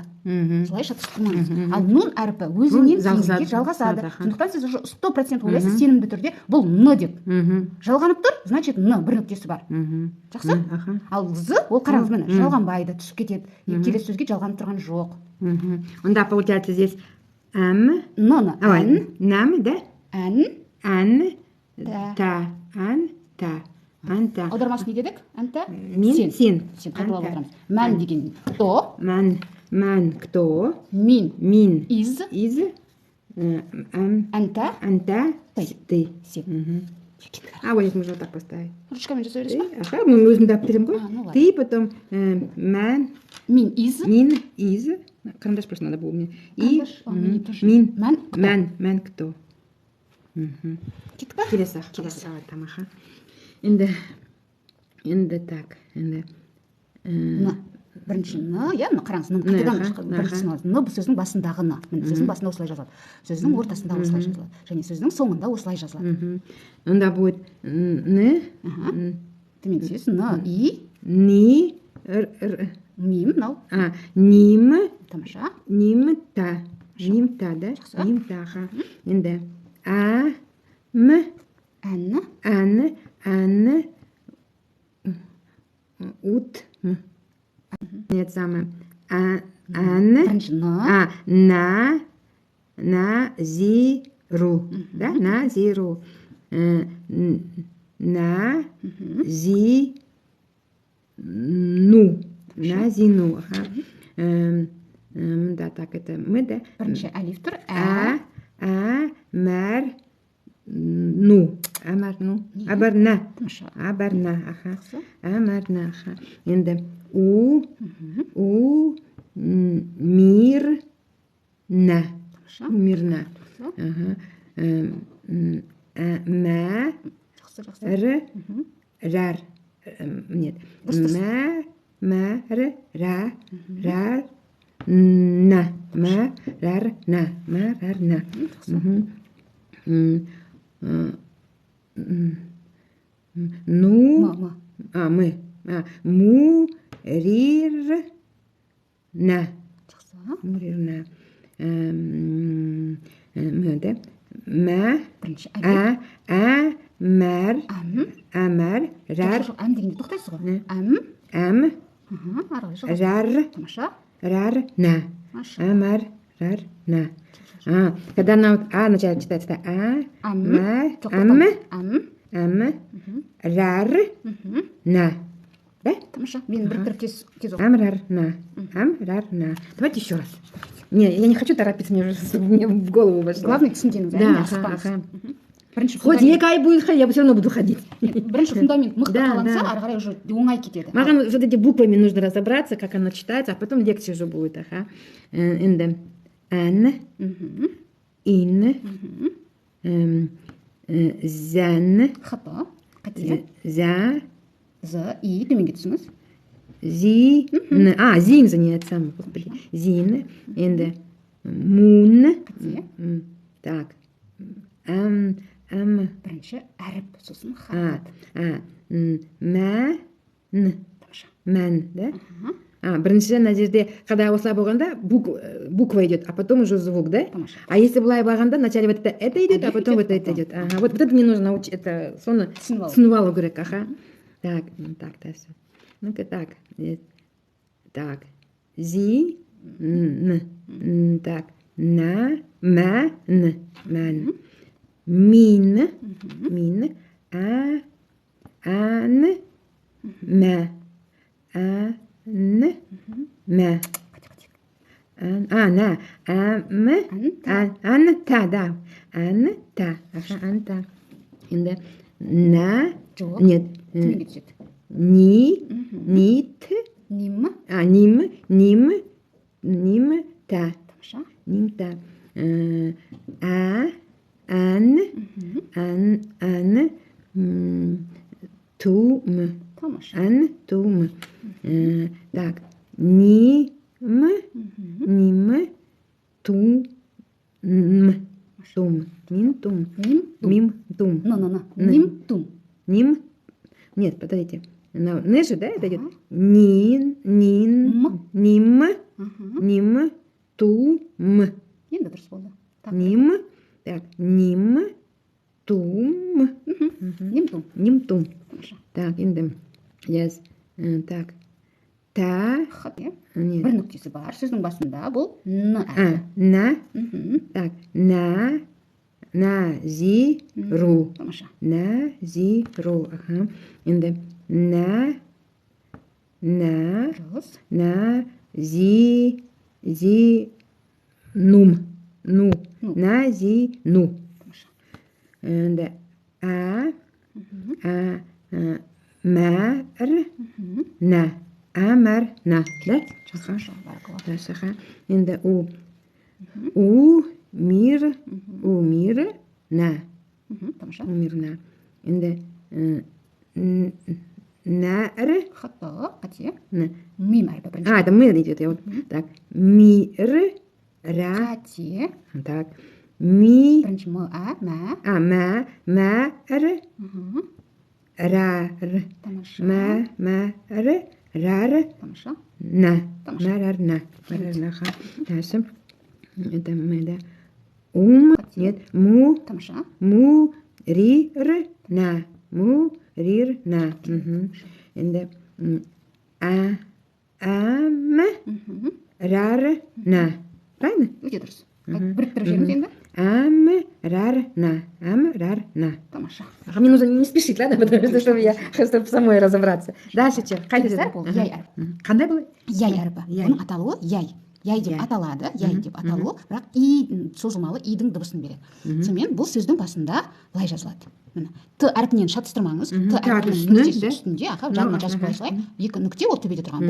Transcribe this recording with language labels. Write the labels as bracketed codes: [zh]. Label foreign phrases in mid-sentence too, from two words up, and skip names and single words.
[kk] Солай шатыстырмаңыз. Ал нун әріпі өзінен кейінге жалғасады. Сондықтан сіз 100% ойлайсыз сенімді түрде бұл н деп. Жалғанып тұр, значит н бір нүктесі бар. Жақсы? Ал з, ол қараңыз мені, жалғанбайды, түсіп кетеді. Келесі сөзге жалғанып тұрған жоқ. [ru] Онда получается здесь н, нам, да? [ar] Анта. [kk] Аудармасы не дедік? Анта? Сен. Қайталап отырамыз. Мән деген кто? [ru] Мән кто? Мин. Из. Анта. Ты. [kk] Сен. [ru] Вот здесь можно так поставить. [kk] Ручками жасай бересіз ба? Ага, мы өзім дап берем ғой. [ru] Ты, потом мән. Мин из. Карандаш просто надо было мне. И мән кто? [kk] Кеттік па? Келесі. Тамаха. Енді так. бірінші н, иә, мына қараңыз, н қайтадан бірінші н бұл сөздің басындағы н. Міне сөздің басында осылай жазылады. Сөздің ортасында осылай жазылады. Және сөздің соңында осылай жазылады. [ru] Онда будет н, [kk] төмен сөз н, и, ни, мим, мынау. [ar] Ним, [kk] Тамаша. [ar] нимта, нимта, да? Нимтаха. Енді м, ан, ут, нет, самое, [kk] Бірінші н, [ar] на, зиру, да? На, зиру, на, зи, ну, на, зину, [ru] да, так, это мы, да? [kk] бірінші әлиф тұр, [ar] Мәр, ну, абарна, [kk] Тамаша. [ar] абарна, амарна, енді мир, на, мирна, мә, рар, нет, мәрар, на, марарна, [ru] ну, мы, [ar] мурирна, мурирна, да, [kk] бірінші [ar] амар, рар, [kk] әм дегенде тоқтайсыз ғой. [ar] рар, [kk] Тамаша. [ar] рарна, амарарна. [ru] Когда она вначале читается, [ar] рарна, да? [kk] Тамаша. Мен біріктіріп тез оқып. [ar] Амрарна. [ru] Давайте еще раз. Не, я не хочу торопиться, мне в голову вошло. [kk] Главное түсінгеніңіз, [ru] Да, [kk] бірінші [ru] хоть не кай будет, я все равно буду ходить. [kk] бірінші фундамент мықты қаланса, ары қарай уже оңай кетеді. [ru] Маған вот эти буквами нужно разобраться, как она читается, а потом лекция уже будет. [ar] Енді ан, ин, зән, [kk] Хата. Қате. [ar] за, [kk] И төменге түсіңіз. [ar] зин, зин нет сам, господи, зин, енді мун, так, [kk] Бірінші әріп, сосын хат. [ar] мән, да? [kk] Бірінші ана жерде, когда осылай болғанда, [ru] буква идет, а потом уже звук, да? А если былай болғанда, вначале вот это идет, а потом вот это идет. Вот это мне нужно научить, это [kk] соны түсініп алу керек, [ru] Так, дальше. Ну-ка, так. Так. Зи, так. [ar] На, мән, мин, ан, мә, мә. Анта, да. Анта. Енді на, нет, [kk] Төменге түседі. [ar] нит, Ним. та. [kk] Тамаша. [ar] Нимта. Тум. [kk] Тамаша. [ar] Тум. Так. Ним, тум. Тум. Мим, тум. Ним, тум. [ru] Ним. Нет, подождите. Ниже, да, это идет? [ar] Ним, тум. [kk] Енді дұрыс болды. [ar] Ним, так, ним, тум. Ним, тум. [ru] Так, [kk] енді, yes. Так, та. Хат, иә. [ru] Нет. [kk] Бір нүктесі бар. Сөздің басында бұл н. [ar] На. Так, на, зи, ру. [kk] Тамаша. [ar] На, зи, ру. Енді, на, [kk] Дұрыс. [ar] зи, нум. На, зи, ну. [kk] Тамаша. [ar] Енді, мәр, на. Амарна. Да? [kk] Жақсы. Жақсы. Енді, [ar] мир, на. [kk] Тамаша. [ar] Умирна. Енді, нәр. [kk] Хата, қате. Мим әрпі бірінші. [ru] Это мы идет. Вот. Так. Мир. Ра. [kk] Қате. [ru] Так. Ми. [kk] Бірінші м, мә. [ar] Мә. Ра. [kk] Тамаша. [ar] Мә. Ра. [kk] Тамаша. [ar] На. [kk] Тамаша. [ar] Марарна. [ru] Дальше. Это мы, да. Нет. [kk] Тамаша. [ar] На. На. Енді на. Правильно? [kk] Өте дұрыс. Біріктіріп жіберіңіз енді. [ar] На. [kk] Тамаша. [ru] Мне нужно не спешить, ладно? Потому что чтобы самой разобраться. Дальше че? [kk] Яй әрпі. Қандай болады? Яй әрпі. Бұның аталуы яй. Яй деп аталады, яй деп аталуы, бірақ и созылмалы идің дыбысын береді. Сонымен бұл сөздің басында былай жазылады. Т әрпінен шатыстырмаңыз. Т әрпінің нүктесі үстінде, жанына жазып қоя салайық. Екі нүкте ол төбеде тұрған.